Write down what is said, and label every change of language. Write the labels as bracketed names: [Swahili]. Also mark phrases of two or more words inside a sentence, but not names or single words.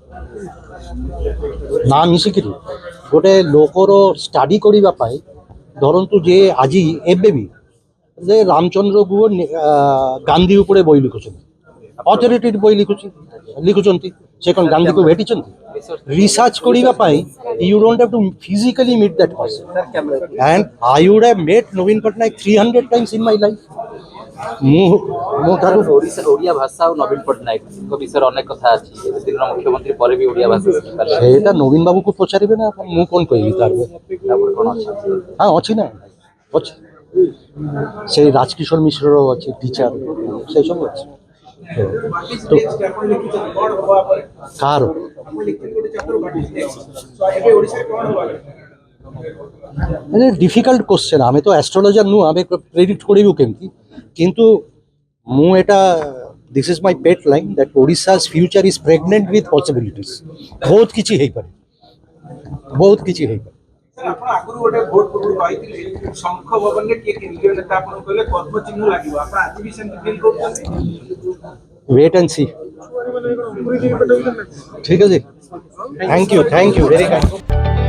[Odia] ନା ମିଶିକିରି ଗୋଟେ ଲୋକର ଷ୍ଟଡି କରିବା ପାଇଁ। ଧରନ୍ତୁ ଯେ ଆଜି ଏବେ ବି ଯେ ରାମଚନ୍ଦ୍ର ଗୁହ ଗାନ୍ଧୀ ଉପରେ ବହି ଲେଖୁଛନ୍ତି, ଅଥରିଟେଡ୍ ବହି ଲେଖୁଛନ୍ତି। ସେ କ'ଣ ଗାନ୍ଧୀକୁ ଭେଟିଛନ୍ତି? ରିସର୍ଚ୍ଚ କରିବା ପାଇଁ [English] you don't have to physically meet that person. And I would have met Naveen Patnaik 300 times in my life. [Odia] ମୁଁ ତାକୁ ଓଡ଼ିଆ ଭାଷା ଆଉ ନବୀନ ପଟ୍ଟନାୟକଙ୍କ ବିଷୟରେ ଅନେକ କଥା ଅଛି। ଏତେ ଦିନର ମୁଖ୍ୟମନ୍ତ୍ରୀ ପରେ ବି ଓଡ଼ିଆ ଭାଷା ଶିଖିପାରିଲେ। ସେଇଟା ନବୀନ ବାବୁକୁ ପଚାରିବେ ନା, ମୁଁ କ'ଣ କହିବି ତାର? କ'ଣ ଅଛି? ହଁ, ଅଛି ନା, ଅଛି। ସେଇ ରାଜକିଶୋର ମିଶ୍ରର ଅଛି, ଟିଚର, ସେସବୁ ଅଛି। ତ କାହାର [English] difficult question. [Odia] ଆମି ତ ଆଷ୍ଟ୍ରୋଲଜର ନୁ, ଆମି ପ୍ରେଡିକ୍ଟ କରିବ କେମିତି। କିନ୍ତୁ ମୁଁ ଏଇଟା [English] this is my pet line that Odisha's future is pregnant with possibilities. [Odia] ବହୁତ କିଛି ହେଇପାରେ। ବହୁତ କିଛି ହେଇପାରେ। ଆପଣ ଆଗରୁ ଗୋଟେ ଭୋଟ ପୂର୍ବରୁ କହିଥିଲେ ଶଙ୍ଖ ଭବନରେ କିଏ କେନ୍ଦ୍ରୀୟ ନେତା ଆପଣ କହିଲେ ପଦ୍ମଚିହ୍ନ ଲାଗିବ, ଆପଣ ଆଜି ବି ସେମିତି ଫିଲ୍ କରୁଛନ୍ତି? [English] wait and see. [Odia] ଠିକ ଅଛି, [English] thank you very much.